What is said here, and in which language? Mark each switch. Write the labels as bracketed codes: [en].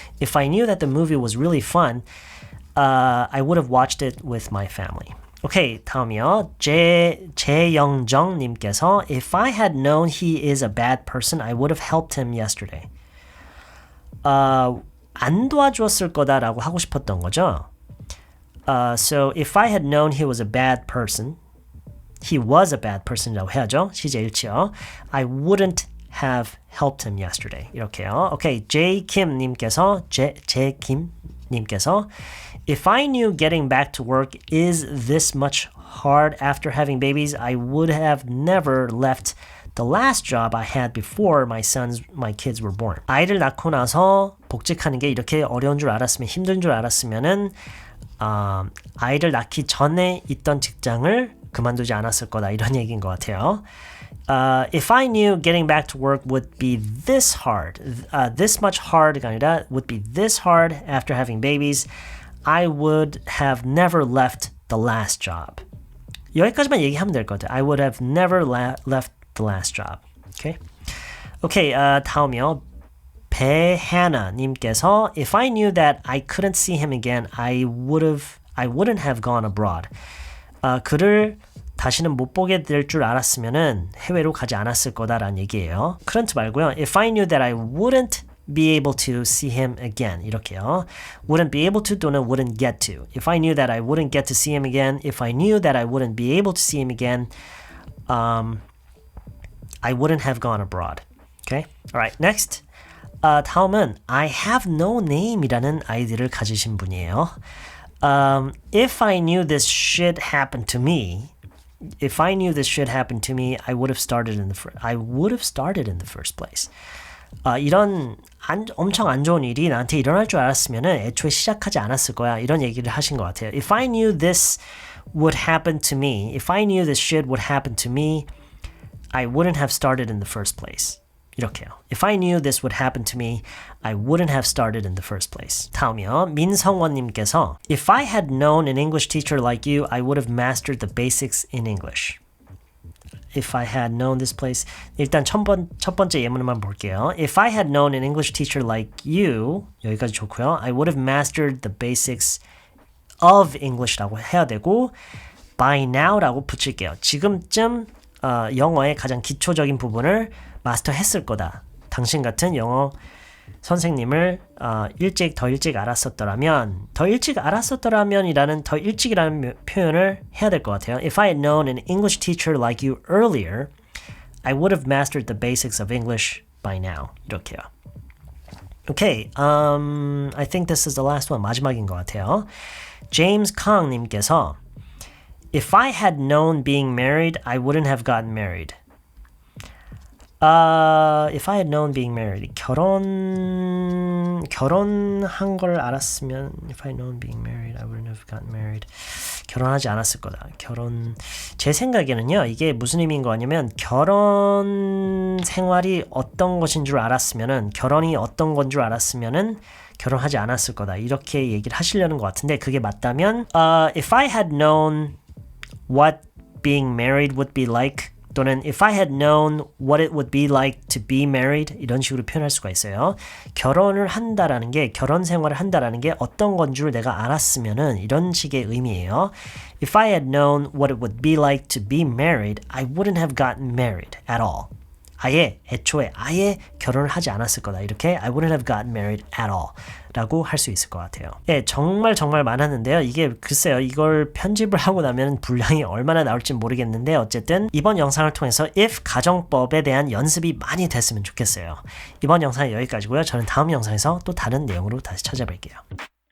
[en] If I knew that the movie was really fun, I would have watched it with my family. [ko] 오케이, 다음이요. [en] 재영정 [ko] 님께서 [en] If I had known he is a bad person, I would have helped him yesterday. [ko] 안 도와주었을 거다라고 하고 싶었던 거죠. [en] So if I had known he was a bad person, he was a bad person [ko] 이라고 해야죠. 시제 일치요. [en] I wouldn't have helped him yesterday. [ko] 이렇게요. [en] 오케이, Kim [ko] 님께서 [en] Kim 님께서 If I knew getting back to work is this much hard after having babies, I would have never left the last job I had before my kids were born. [ko] 아이를 낳고 나서 복직하는 게 이렇게 어려운 줄 알았으면 힘든 줄 알았으면은 아이를 낳기 전에 있던 직장을 그만두지 않았을 거다 이런 얘기인 것 같아요. [en] If I knew getting back to work would be this hard, this much hard [ko] 가 아니라 [en] would be this hard after having babies, I would have never left the last job. [ko] 여기까지만 얘기하면 될 것 같아요. [en] I would have never left the last job. Okay. Okay, [ko] 다음이요. 배하나 님께서 [en] If I knew that I couldn't see him again, I wouldn't have gone abroad. [ko] 그를 다시는 못 보게 될 줄 알았으면은 해외로 가지 않았을 거다라는 얘기예요. [en] couldn't [ko] 말고요. [en] If I knew that I wouldn't be able to see him again. [ko] 이렇게요. [en] wouldn't be able to 또는 wouldn't get to. If I knew that I wouldn't get to see him again, if I knew that I wouldn't be able to see him again, I wouldn't have gone abroad. Okay? Alright, next. [ko] 다음은 I have no name이라는 아이디를 가지신 분이에요. [en] If I knew this should happen to me, I would have started in the first place. [ko] 이런 엄청 안 좋은 일이 나한테 일어날 줄 알았으면 애초에 시작하지 않았을 거야. 이런 얘기를 하신 것 같아요. [en] If I knew this would happen to me, if I knew this shit would happen to me, I wouldn't have started in the first place. [ko] 이렇게요. [en] If I knew this would happen to me, I wouldn't have started in the first place. [ko] 다음이요. 민성원님께서 [en] If I had known an English teacher like you, I would have mastered the basics in English. If I had known this place. [ko] 일단 첫 번째 예문만 볼게요. [en] If I had known an English teacher like you, [ko] 여기까지 좋고요. [en] I would have mastered the basics of English [ko] 라고 해야 되고 [en] by now [ko] 라고 붙일게요. 지금쯤 영어의 가장 기초적인 부분을 마스터했을 거다. 당신 같은 영어 선생님을 더 일찍 알았었더라면 이라는 더 일찍이라는 표현을 해야 될 것 같아요. [en] If I had known an English teacher like you earlier, I would have mastered the basics of English by now. [ko] 이렇게요. [en] Okay, I think this is the last one. [ko] 마지막인 것 같아요. [en] James Kong 님께서 If I had known being married, I wouldn't have gotten married. If I had known being married, [ko] 결혼한 걸 알았으면 [en] If I had known being married, I wouldn't have gotten married. [ko] 결혼하지 않았을 거다. 제 생각에는요, 이게 무슨 의미인 거 같냐면 결혼 생활이 어떤 것인 줄 알았으면은 결혼이 어떤 건 줄 알았으면은 결혼하지 않았을 거다. 이렇게 얘기를 하시려는 것 같은데 그게 맞다면 [en] If I had known what being married would be like [ko] 또는 [en] if I had known what it would be like to be married [ko] 이런 식으로 표현할 수가 있어요. 결혼 생활을 한다라는 게 어떤 건 줄 내가 알았으면은 이런 식의 의미예요. [en] If I had known what it would be like to be married, I wouldn't have gotten married at all. [ko] 애초에 결혼을 하지 않았을 거다. 이렇게 [en] I wouldn't have gotten married at all [ko] 라고 할 수 있을 것 같아요. 정말 많았는데요. 이게 글쎄요. 이걸 편집을 하고 나면 분량이 얼마나 나올지 모르겠는데 어쨌든 이번 영상을 통해서 if 가정법에 대한 연습이 많이 됐으면 좋겠어요. 이번 영상은 여기까지고요. 저는 다음 영상에서 또 다른 내용으로 다시 찾아뵐게요.